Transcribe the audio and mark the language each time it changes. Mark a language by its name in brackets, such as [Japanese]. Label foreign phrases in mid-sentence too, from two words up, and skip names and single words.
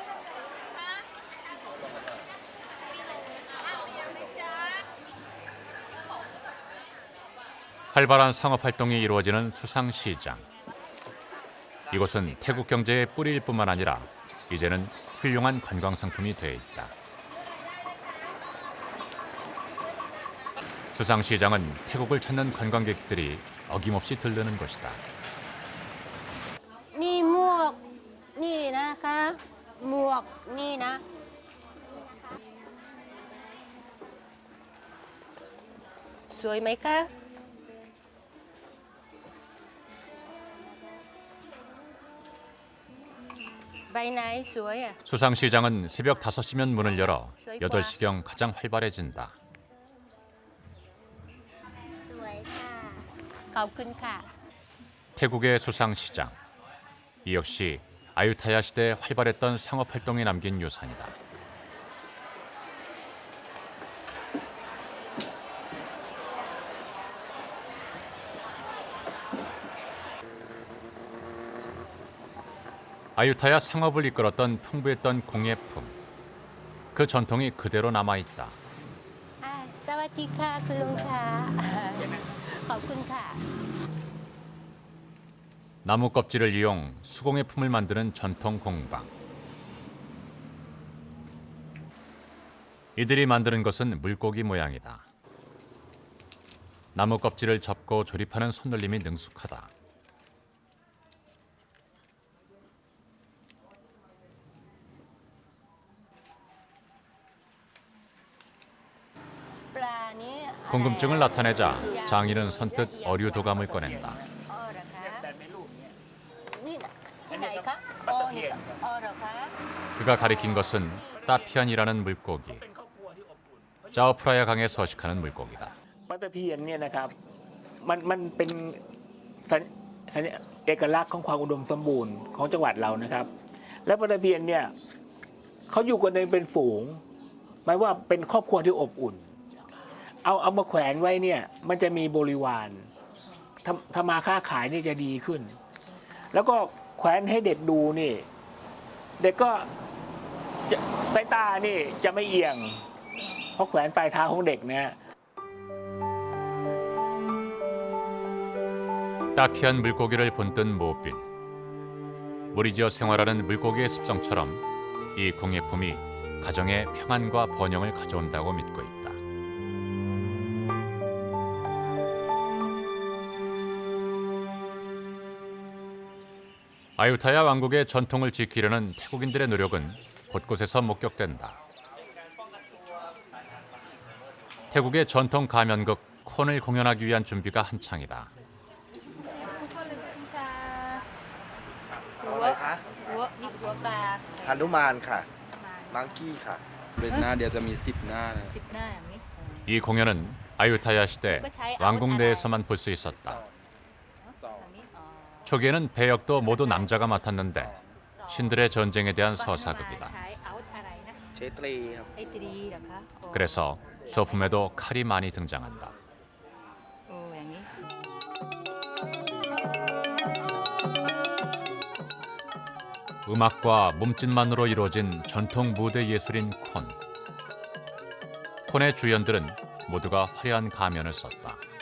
[Korean] 활발한 상업활동이 이루어지는 수상시장. 이곳은 태국 경제의 뿌리일 뿐만 아니라 이제는 훌륭한 관광상품이 돼 있다. 수상시장은 태국을 찾는 관광객들이 어김없이 들르는 곳이다. [Thai] นี่หมวกนี่นะคะหมวกนี่นะสวยไหมคะใบไหนสวยอ่ะ [Korean] 수상시장은 새벽 5시면 문을 열어 8시경 가장 활발해진다. [Thai] สวยค่ะขอบคุณค่ะ [Korean] 태국의 수상시장. 이 역시 아유타야 시대에 활발했던 상업활동이 남긴 유산이다. 아유타야 상업을 이끌었던 풍부했던 공예품. 그 전통이 그대로 남아있다. [Thai] สวัสดีค่ะคุณลุงค่ะขอบคุณค่ะ [Korean] 나무 껍질을 이용 수공예품을 만드는 전통 공방. 이들이 만드는 것은 물고기 모양이다. 나무 껍질을 접고 조립하는 손놀림이 능숙하다. 궁금증을 나타내자 장인은 선뜻 어류 도감을 꺼낸다. [Thai] ที่ไหนคะอ๋อนี่อ๋อเหรอคะ [Korean] 그가 가리킨 것은 따피안이라는 물고기. 짜오프라야 강에 서식하는 물고기다. [Thai] ปลาตะเพียนเนี่ยนะครับมันเป็นสัญเอกลักษณ์ของความอุดมสมบูรณ์ของจังหวัดเรานะครับและปลาตะเพียนเนี่ยเขาอยู่กันเป็นฝูงหมายว่าเป็นครอบครัวที่อบอุ่นเอามาแขวนไว้เนี่ยมันจะมีบริวารทำมาค้าขายนี่จะดีขึ้นแล้วก็แขวนให้เด็กดูนี่เด็กก็สายตานี่จะไม่เอียงเพราะแขวนปลายเท้าของเด็กเนี่ย [Korean] 따피안 물고기를 본뜬 모빌. 무리지어 생활하는 물고기의 습성처럼 이 공예품이 가정의 평안과 번영을 가져온다고 믿고 있다. 아유타야 왕국의 전통을 지키려는 태국인들의 노력은 곳곳에서 목격된다. 태국의 전통 가면극 콘을 공연하기 위한 준비가 한창이다. [Thai] หัวนี่หัวปลา หนุมานค่ะมังกี้ค่ะเป็นหน้าเดียวจะมี10 หน้านะ 10 หน้าอย่างนี้ [Korean] 이 공연은 아유타야 시대 왕궁 내에서만 볼 수 있었다. 초기에는 배역도 모두 남자가 맡았는데 신들의 전쟁에 대한 서사극이다. [Thai] เชตรีครับ ไอตรีเหรอคะโอ้ [Korean] 그래서 소품에도 칼이 많이 등장한다. [Thai] โอ้อย่างนี้ [Korean] 음악과 몸짓만으로 이루어진 전통 무대 예술인 콘. 콘의 주연들은 모두가 화려한 가면을 썼다.